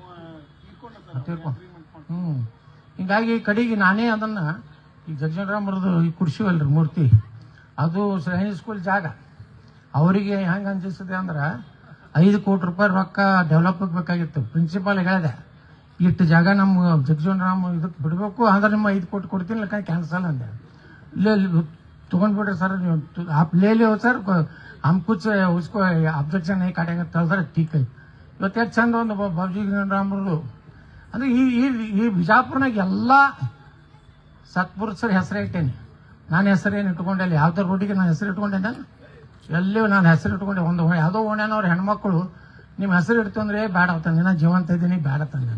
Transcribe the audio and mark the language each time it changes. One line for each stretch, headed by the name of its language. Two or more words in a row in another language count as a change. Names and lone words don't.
Kannada: ಹಿಂಗಾಗಿ ಕಡೆಗೆ ನಾನೇ ಅದನ್ನ ಈ ಜಗಜೀವನರಾಮ್ರದ್ದು ಈ ಕುರ್ಸಿವಲ್ರಿ ಮೂರ್ತಿ, ಅದು ಸೈನಿಕ್ ಸ್ಕೂಲ್ ಜಾಗ. ಅವರಿಗೆ ಹೆಂಗೆ ಅನ್ಸಿಸ್ತದೆ ಅಂದ್ರೆ 5 ಕೋಟಿ ರೂಪಾಯಿ ರೊಕ್ಕ ಡೆವಲಪ್ ಬೇಕಾಗಿತ್ತು. ಪ್ರಿನ್ಸಿಪಾಲ್ ಹೇಳಿದೆ, ಇಷ್ಟು ಜಾಗ ನಮ್ಮ ಜಗಜೀವನರಾಮ್ ಇದಕ್ಕೆ ಬಿಡಬೇಕು, ಅಂದ್ರೆ ನಿಮ್ಮ 5 ಕೋಟಿ ಕೊಡ್ತೀನಿ, ಇಲ್ಲ ಕ್ಯಾನ್ಸಲ್ ಅಂದೆ. ಇಲ್ಲೇ ತೊಗೊಂಡ್ಬಿಡ್ರಿ ಸರ್ ನೀವು,
Hindi: आप ले लो सर, हम कुछ उसको ऑब्जेक्शन नहीं काटेंगे तो सर ठीक है.
Kannada: ಇವತ್ತು ಎಷ್ಟು ಚಂದ ಒಂದು ಬಾಬು ಜಗಜೀವನರಾಮ್ರದ್ದು ಅಂದ್ರೆ ಈ ಬಿಜಾಪುರನಾಗ ಎಲ್ಲ ಸತ್ಪುರುಷರ ಹೆಸರೇ ಇಟ್ಟೇನೆ. ನಾನು ಹೆಸರೇನು ಇಟ್ಕೊಂಡೆ, ಯಾವ್ದಾರು ರೋಡಿಗೆ ನಾನು ಹೆಸರು ಇಟ್ಕೊಂಡೆ, ಎಲ್ಲಿಯೂ ನಾನು ಹೆಸರು ಇಟ್ಕೊಂಡೆ. ಒಂದು ಯಾವುದೋ ಓಣ್ಯಾನವ್ರ ಹೆಣ್ಮಕ್ಳು ನಿಮ್ಮ ಹೆಸರು ಇಡ್ತಂದ್ರೆ ಬೇಡ ತಂದೆ, ನಾನು ಜೀವಂತ ಇದ್ದೀನಿ ಬೇಡ ತಂದೆ.